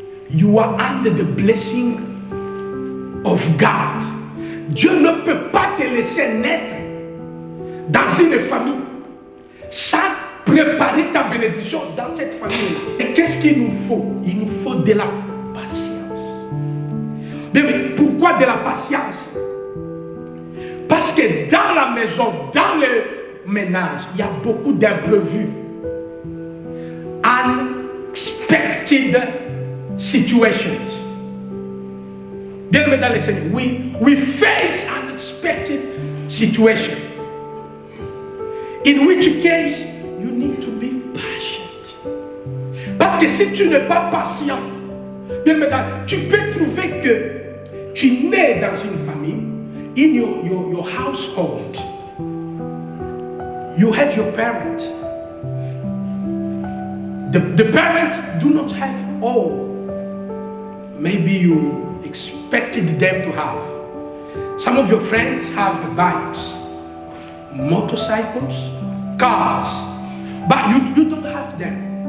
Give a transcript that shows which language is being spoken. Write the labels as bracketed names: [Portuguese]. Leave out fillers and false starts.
[English] You are under the blessing of God. [French] Dieu ne peut pas te laisser naître dans une famille sans préparer ta bénédiction dans cette famille. Et qu'est-ce qu'il nous faut? Il nous faut de la patience. Mais pourquoi de la patience? Parce que dans la maison, dans le ménage, il y a beaucoup d'imprévus. [English] Unexpected situations. [French] Bien aimé dans le Seigneur, [English] we face unexpected situations. In which case, you need to be patient. [French] Parce que si tu n'es pas patient, bien aimé, tu peux trouver que tu nais dans une famille, [English] in your household, you have your parents. The parents do not have all. Maybe you expected them to have. Some of your friends have bikes, motorcycles, cars, but you don't have them.